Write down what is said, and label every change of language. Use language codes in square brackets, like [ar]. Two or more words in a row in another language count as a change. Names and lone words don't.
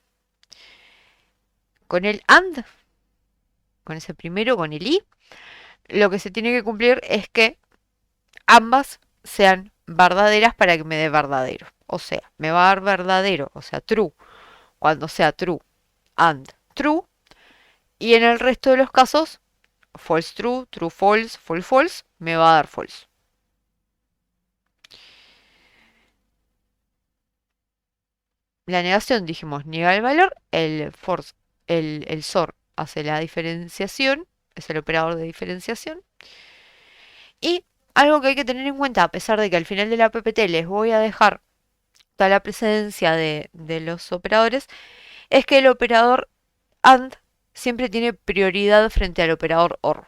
[es] Con el AND, con ese primero, con el I, lo que se tiene que cumplir es que ambas sean verdaderas para que me dé verdadero. O sea, me va a dar verdadero, o sea, true, cuando sea [en] true and true. [es] Y en el resto de los casos, [en] false true, true false, false false, [es] me va a dar false. La negación, dijimos, niega el valor, el SOR hace la diferenciación, es el operador de diferenciación. Y algo que hay que tener en cuenta, a pesar de que al final de la PPT les voy a dejar toda la presencia de los operadores, es que el operador AND siempre tiene prioridad frente al operador OR.